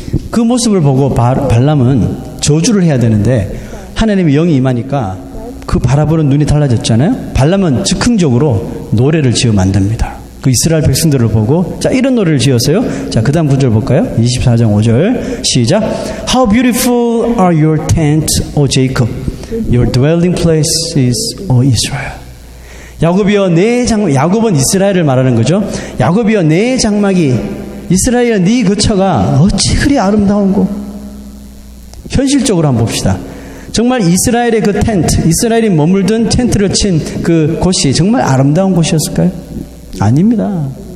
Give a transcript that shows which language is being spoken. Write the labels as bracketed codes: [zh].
[ko] 그 모습을 보고 발람은 저주를 해야 되는데 하나님의 영이 임하니까 그 바라보는 눈이 달라졌잖아요. 발람은 즉흥적으로 노래를 지어 만듭니다. 그 이스라엘 백성들을 보고 자 이런 노래를 지었어요. 자, 그 다음 구절 볼까요? 24장 5절 시작. [en] How beautiful are your tents, O Jacob. Your dwelling places, O Israel. [ko] 야곱이여 내 장막, 야곱은 이스라엘을 말하는 거죠. 야곱이여 내 장막이 이스라엘의 네 거처가 어찌 그리 아름다운고. 현실적으로 한번 봅시다. 정말 이스라엘의 그 텐트, 이스라엘이 머물던 텐트를 친 그 곳이 정말 아름다운 곳이었을까요? 아닙니다.